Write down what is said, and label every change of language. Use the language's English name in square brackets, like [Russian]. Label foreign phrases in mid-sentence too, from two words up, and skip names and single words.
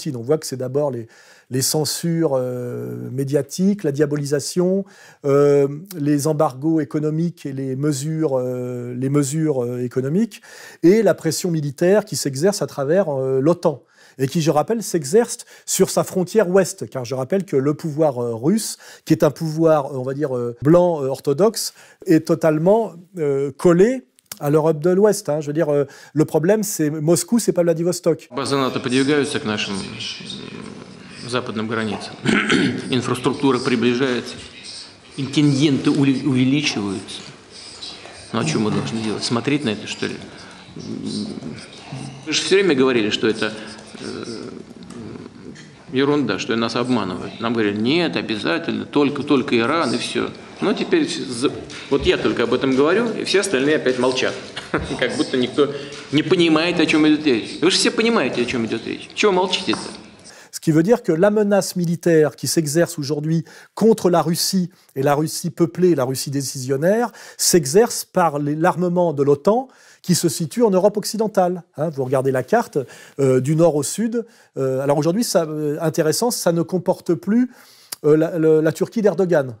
[French] On voit que c'est d'abord les censures médiatiques, la diabolisation, les embargos économiques et les mesures économiques, et la pression militaire qui s'exerce à travers l'OTAN, et qui, je rappelle, s'exerce sur sa frontière ouest, car je rappelle que le pouvoir russe, qui est un pouvoir, on va dire, blanc orthodoxe, est totalement collé à l'Europe de l'Ouest. Je veux dire, le problème, c'est Moscou, c'est pas Vladivostok. [Russian] Базы НАТО подвигаются к нашим западным границам. Инфраструктура приближается, интенденты увеличиваются. Ну а что мы должны делать? Смотреть на это, что ли? Вы же все время говорили, что это ерунда, что нас обманывают. Нам говорили, нет, обязательно, только Иран и все. Но теперь, вот я только об этом говорю, и все остальные опять молчат. Как будто никто не понимает, о чем идет речь. Вы же все понимаете, о чем идет речь. Чего молчите-то? [French] Ce qui veut dire que la menace militaire qui s'exerce aujourd'hui contre la Russie, et la Russie peuplée, la Russie décisionnaire, s'exerce par l'armement de l'OTAN qui se situe en Europe occidentale. Vous regardez la carte du nord au sud. Alors aujourd'hui, intéressant, ça ne comporte plus la Turquie d'Erdogan.